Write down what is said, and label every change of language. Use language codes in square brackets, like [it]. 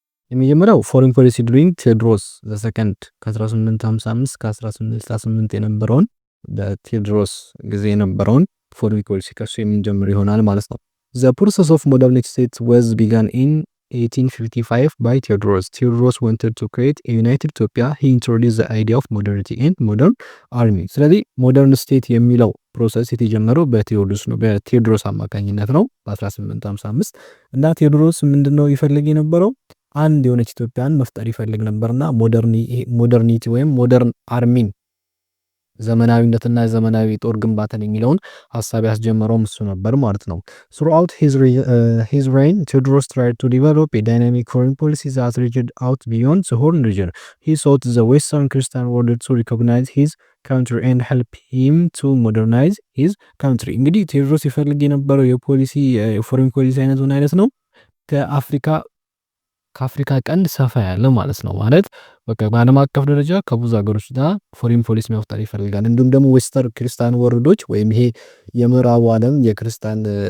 [am] የሚጀምረው ፎሪን ፖሊሲ ዱሪንግ ቴዎድሮስ ዘሰከንድ ከ1855 እስከ 1868 የነበረውን በቴዎድሮስ ጊዜ የነበረውን ፎሪን ፖሊሲ ከሱ የምንጀምር ይሆናል ማለት ነው። [en] The process of modernization states was begun in 1855 by Theodorus. Theodorus wanted to create a united Ethiopia. He introduced the idea of modernity and modern army. [am] ስለዚህ ሞደርን ስቴት የሚለው ፕሮሰስ የተጀመረው በቴዎድሮስ አማካኝነት ነው በ1855 እና ቴዎድሮስ ምንድነው ይፈልግ የነበረው አንድ የሆነች ኢትዮጵያን መፍጠር ይፈልግ ነበርና ሞደርኒቲ ወይም ሞደርን አርሚን ዘመናዊነትና ዘመናዊ ጦር ግንባታን የሚለውን ሐሳብ ያስጀመረው እሱ ነበር ማለት ነው። [en] Throughout his reign, Theodorus tried to develop a dynamic foreign policy that reached out beyond the Horn region. He sought the Western Christian world to recognize his country and help him to modernize his country. [am] እንግዲህ ቴዎድሮስ ይፈልግ የነበረው የፎሬን ፖሊሲ አይነት ምን አይነት ነው? ከአፍሪካ ቀንድ ሰፋ ያለ ማለት ነው። ማለት በቃ በዓለም አቀፍ ደረጃ ከብዙ ሀገሮች ጋር ፎሪን ፖሊሲ መፍጠር ይፈልጋል። እንዲሁም ደግሞ ዌስተርን ክርስቲያን ወርልዶች ወይም ይሄ የምዕራቡ ዓለም የክርስቲያን